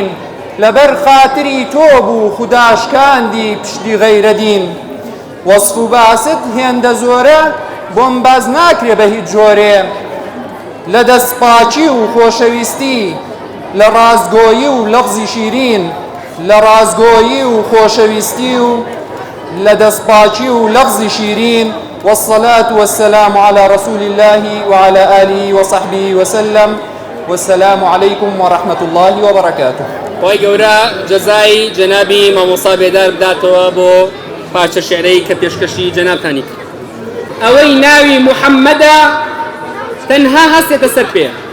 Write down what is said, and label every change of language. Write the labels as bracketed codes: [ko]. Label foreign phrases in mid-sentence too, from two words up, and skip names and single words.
[ckb] لەبەر خاتری تۆ بوو خوداشکاندی پشتی غەیرەدین وەصف و باست هێندە زۆرە بۆم باز ناکرێ بە هیچ جۆرێ لە دەستپاچی و خۆشەویستی لە ڕازگۆیی و لەفزی شیرین لە ڕازگۆیی و خۆشەویستی و لە دەستپاچی و لەفزی شیرین [ar] والصلاة والسلام على رسول الله وعلى آله وصحبه وسلم والسلام عليكم ورحمة الله وبركاته. [ckb] خۆی گەورە جەزای جەنابی مامۆستا بێدار بداتەوە بۆ پارچە شێعرەی کە پێشکەشی جەنابتانی کرد. ئەوەی ناوی محەممەدە تەنها هەستێتە سەر پێ.